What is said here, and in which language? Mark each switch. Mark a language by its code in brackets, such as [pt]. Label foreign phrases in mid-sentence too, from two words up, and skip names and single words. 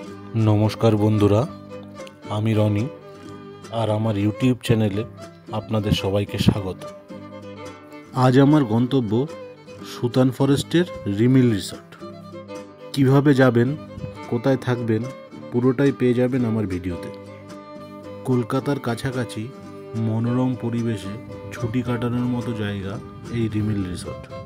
[bn] নমস্কার বন্ধুরা, আমি রনি আর আমার ইউটিউব চ্যানেলে আপনাদের সবাইকে স্বাগত। আজ আমার গন্তব্য সুতান ফরেস্টের রিমিল রিসর্ট। কীভাবে যাবেন, কোথায় থাকবেন পুরোটাই পেয়ে যাবেন আমার ভিডিওতে। কলকাতার কাছাকাছি মনোরম পরিবেশে ছুটি কাটানোর মতো জায়গা এই রিমিল রিসর্ট।